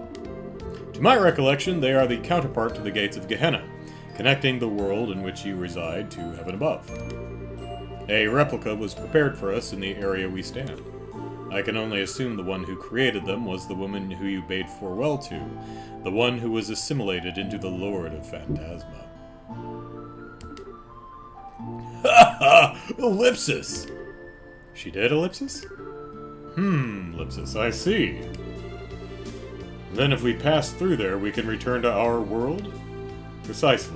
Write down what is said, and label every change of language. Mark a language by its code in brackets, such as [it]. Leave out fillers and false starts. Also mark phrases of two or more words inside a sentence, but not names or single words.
[en] To my recollection, they are the counterpart to the gates of Gehenna, connecting the world in which you reside to heaven above. A replica was prepared for us in the area we stand. I can only assume the one who created them was the woman who you bade farewell to, the one who was assimilated into the Lord of Phantasma. Ha ha! Ellipsis! She did, Ellipsis? Ellipsis, I see. Then if we pass through there, we can return to our world? Precisely.